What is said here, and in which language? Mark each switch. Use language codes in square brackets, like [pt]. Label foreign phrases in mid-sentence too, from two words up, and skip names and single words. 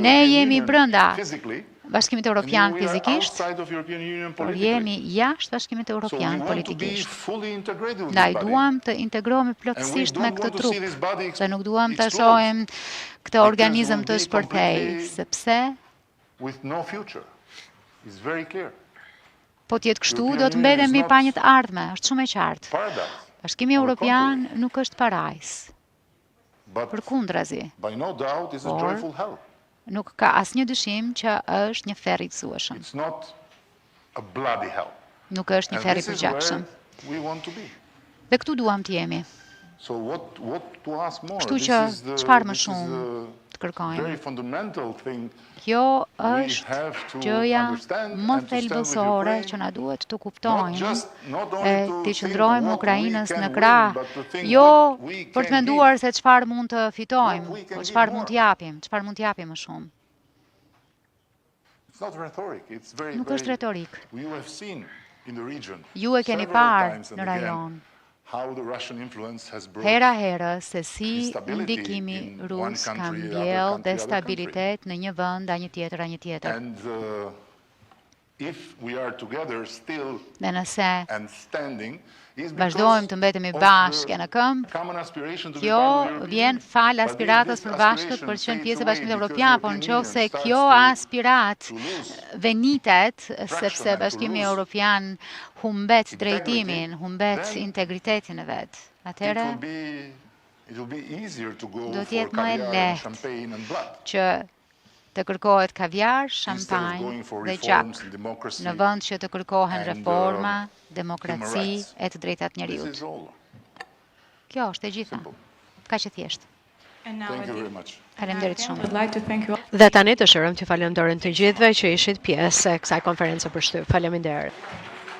[sq] Ne jemi brenda Bashkimit Evropian fizikisht, por jemi jashtë Bashkimit Evropian politikisht. Ndaj duam të integrohemi plotësisht me këtë trup, dhe nuk duam të shohim këtë organizëm të shpërthej, sepse [en] with no future. It's very clear. [sq] Po t'jetë kështu, do të mbetemi pa një të ardhme, është shumë e qartë. Paradise. Bashkimi Europian nuk është parajs, But përkundrazi, [en] by no doubt is a Or- joyful hell. [sq] nuk ka asnjë dyshim që është një ferr i gëzueshëm, [en] It's not a bloody hell. [sq] nuk është një And ferr i [en] this is [sq] përgjakshëm. [en] where we want to be. [sq] Dhe këtu duam të jemi. [en] So what to ask more? [sq] Kështu This që [en] is the- [sq] çfarë më [en] this is [sq] shumë the të kërkojmë? [en] very fundamental thing. [sq] Kjo We është [en] have to [sq] gjëja [en] understand [sq] më [en] and to stand with [sq] thelbësore Ukraine, që na duhet të Not kuptojmë not e [en] only to [sq] të think qëndrojmë what Ukrainës [en] we can [sq] në win, krah, [en] but to think [sq] jo [en] what we [sq] për të can menduar give. se çfarë mund të What fitojmë, [en] we can [sq] por give çfarë more. mund të japim, çfarë mund të japim më shumë. [en] It's not rhetoric. It's very, [sq] Nuk very, është retorik. [en] You have seen in the region [sq] Ju e keni several parë [en] times and [sq] në again rajon, [en] how the Russian influence has brought [sq] hera herë se si instability ndikimi [en] in one [sq] rus ka [en] country, other [sq] mbjell [en] country, other [sq] destabilitet në një vend, a një tjetër, a një tjetër. [en] And if we are together still [sq] Dhe nëse [en] and standing, is [sq] vazhdojmë të mbetemi bashkë në këmbë, kjo vjen fal aspiratës përbashkët për qenë pjesë e Bashkimit Evropian, por nëse kjo aspirat venitet sepse Bashkimi Evropian humbet drejtimin, humbet integritetin e vet. Atëherë do të jetë më e lehtë që të kërkohet kaviar, shampanjë dhe gjak, në vend që të kërkohen reforma, demokraci e të drejtat njerëzit. Kjo është e gjitha. Kaq e thjeshtë. [en] And now, Edi, [sq] Faleminderit [en] I would [sq] shumë. [en] like to thank you all. [sq] Dhe tani dëshirojmë t'ju falenderojmë të gjithëve që ishit pjesë e kësaj konferencë për shtyp. Faleminderit.